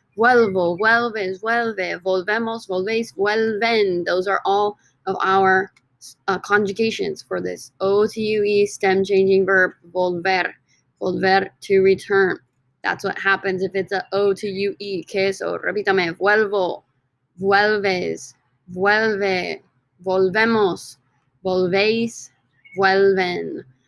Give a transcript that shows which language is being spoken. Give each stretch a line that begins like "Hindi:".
Spanish: Vuelvo, vuelves, vuelve, volvemos, volvéis, vuelven.
English: Those are all of our conjugations for this OTUE stem changing verb, volver. Volver, to return. That's what happens if it's a O to UE. Okay, so
Spanish: repítame. Vuelvo, vuelves, vuelve, volvemos, volvéis, vuelven.